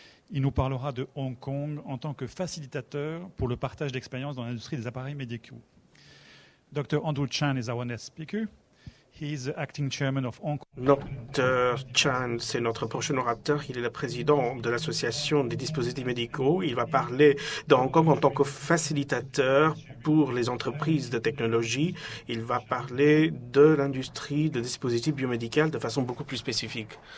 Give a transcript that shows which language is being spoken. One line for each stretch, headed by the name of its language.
French: Il nous parlera de Hong Kong en tant que facilitateur pour le partage d'expériences dans l'industrie des appareils médicaux.
English: Dr. Andrew Chan is our next speaker. He is the acting chairman of Hong Kong. Dr.
French: Chan, c'est notre prochain orateur. Il est le président de l'Association des dispositifs médicaux. Il va parler de Hong Kong en tant que facilitateur pour les entreprises de technologie. Il va parler de l'industrie de dispositifs biomédicaux de façon beaucoup plus spécifique.